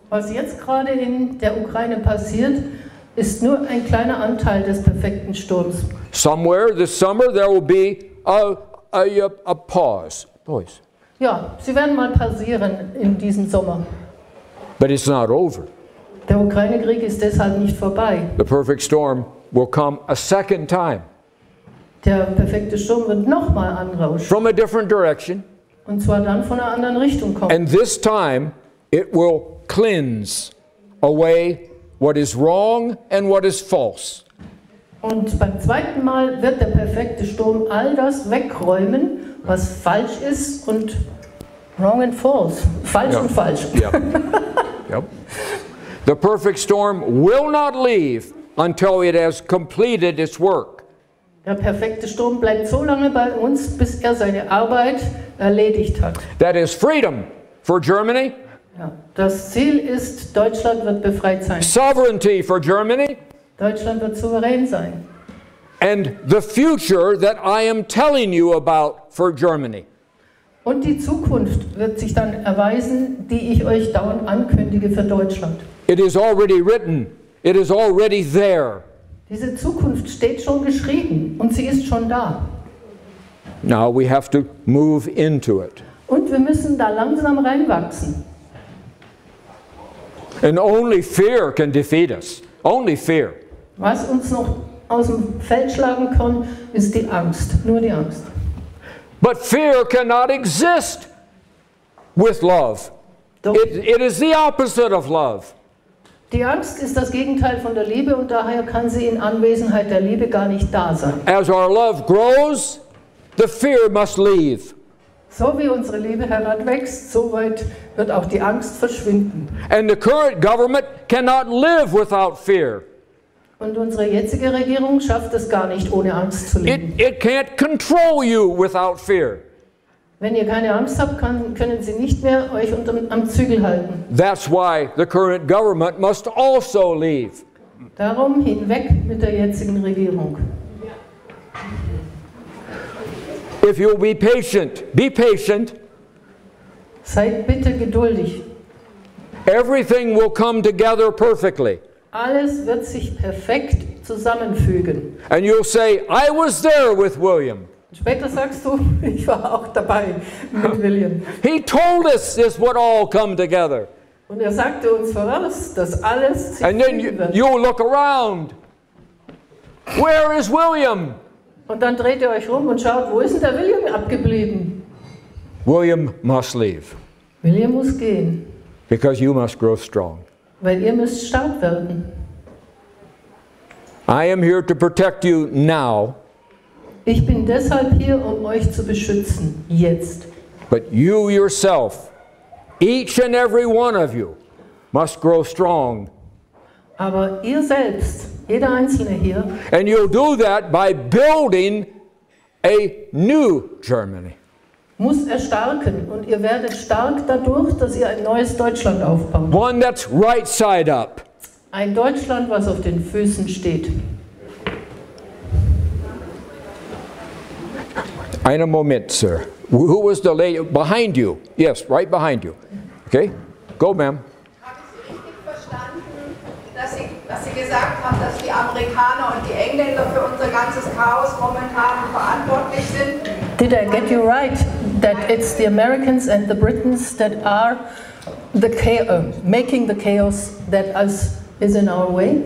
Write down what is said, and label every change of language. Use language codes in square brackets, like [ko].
[de] Was jetzt gerade in der Ukraine passiert, ist nur ein kleiner Anteil des perfekten Sturms. [en] Somewhere this summer there will be a pause. Pause. [de] Ja, sie werden mal passieren in diesem Sommer. [en] But it's not over. [de] Der Ukraine-Krieg ist deshalb nicht vorbei. [en] The perfect storm will come a second time. [de] Der perfekte Sturm wird nochmal anrauschen. [en] From a different direction. [de] Und zwar dann von einer anderen Richtung kommen. [en] And this time it will cleanse away what is wrong and what is false. [de] Und beim zweiten Mal wird der perfekte Sturm all das wegräumen, was falsch ist und [en] wrong and false. [de] Falsch und falsch. [en] Yep. Yep. The perfect storm will not leave until it has completed its work. [de] Der perfekte Sturm bleibt so lange bei uns, bis er seine Arbeit erledigt hat. [en] That is freedom for Germany. [de] Ja, das Ziel ist, Deutschland wird befreit sein. [en] Sovereignty for Germany. [de] Deutschland wird souverän sein. [en] And the future that I am telling you about for Germany. [de] Und die Zukunft wird sich dann erweisen, die ich euch dauernd ankündige für Deutschland. [en] It is already written. It is already there. [de] Diese Zukunft steht schon geschrieben und sie ist schon da. [en] Now we have to move into it. [de] Und wir müssen da langsam reinwachsen. [en] And only fear can defeat us. Only fear. [de] Was uns noch aus dem Feld schlagen kann, ist die Angst. Nur die Angst. [en] But fear cannot exist with love. It is the opposite of love. [de] Die Angst ist das Gegenteil von der Liebe und daher kann sie in Anwesenheit der Liebe gar nicht da sein. [en] As our love grows, the fear must leave. [de] So wie unsere Liebe heranwächst, so weit wird auch die Angst verschwinden. [en] And the current government cannot live without fear. [de] Und unsere jetzige Regierung schafft es gar nicht, ohne Angst zu leben. [en] It can't control you without fear. [de] Wenn ihr keine Angst habt, können sie nicht mehr euch am Zügel halten. [en] That's why the current government must also leave. [de] Darum hinweg mit der jetzigen Regierung. [en] If you'll be patient, [de] Seid bitte geduldig. [en] everything will come together perfectly. [de] Alles wird sich perfekt zusammenfügen. [en] And you'll say, I was there with William. [de] Später sagst du, ich war auch dabei mit William. [en] He told us this would all come together. [de] Und er sagte uns voraus, dass alles sich [en] And then [de] fügen wird. [en] you'll look around. Where is William? [de] Und dann dreht ihr euch rum und schaut, wo ist denn der William abgeblieben? [en] William must leave [de] William muss gehen, [en] because you must grow strong. [de] weil ihr müsst stark werden. [en] I am here to protect you now, [de] Ich bin deshalb hier, um euch zu beschützen, jetzt. [en] but you yourself, each and every one of you, must grow strong. [de] Aber ihr selbst, jeder Einzelne hier, [en] And you'll do that by building a new Germany. [de] muss erstarken. Und ihr werdet stark dadurch, dass ihr ein neues Deutschland aufbaut. [en] One that's right side up. [de] Ein Deutschland, was auf den Füßen steht. Einen Moment, sir. [en] Who was the lady behind you? Yes, right behind you. Okay? Go, ma'am. [de] Habe ich Sie richtig verstanden, dass Sie gesagt haben, dass die Amerikaner und die Engländer für unser ganzes Chaos momentan verantwortlich sind? [en] Did I get you right? That it's the Americans and the Britons that are the making the chaos that is in our way?